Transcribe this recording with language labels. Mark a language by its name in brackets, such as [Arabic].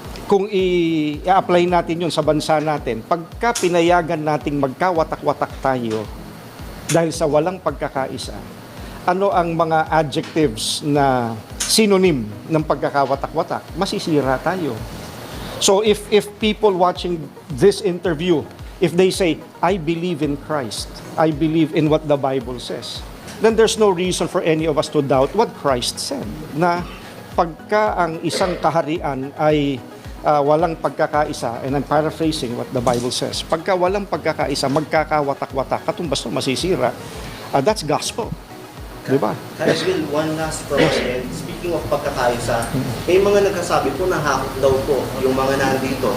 [Filipino] Kung i-apply natin yun sa bansa natin, pagka pinayagan nating magkawatak-watak tayo dahil sa walang pagkakaisa, ano ang mga adjectives na synonym ng pagkakawatak-watak? Masisira tayo. [English] So if people watching this interview If they say, I believe in Christ, I believe in what the Bible says, then there's no reason for any of us to doubt what Christ said. [Filipino] Na pagka ang isang kaharian ay walang pagkakaisa, [English] and I'm paraphrasing what the Bible says, [Filipino] pagka walang pagkakaisa, magkakawatak-watak, katumbas no masisira, [English] that's gospel. [Filipino] Diba? Kaya [English] Will, one last from my end. Speaking of [Filipino] pagkakaisa, may mga nagkasabi po na hakot daw po yung mga nandito.